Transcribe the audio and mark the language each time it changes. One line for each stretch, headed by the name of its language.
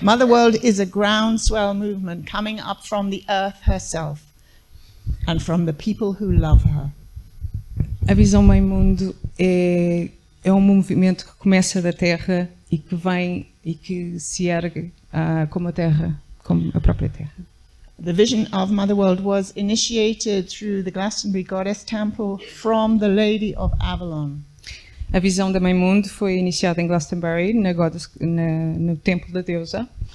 English: MotherWorld is a groundswell movement coming up from the earth herself and from the people who love her.
Portuguese: A Visão MãeMundo é um movimento que começa da Terra e que vem e que se ergue como a Terra, como a própria Terra.
English: The vision of MotherWorld was initiated through the Glastonbury Goddess Temple from the Lady of Avalon.
Portuguese: A visão da MãeMundo foi iniciada em Glastonbury, no Templo da Deusa.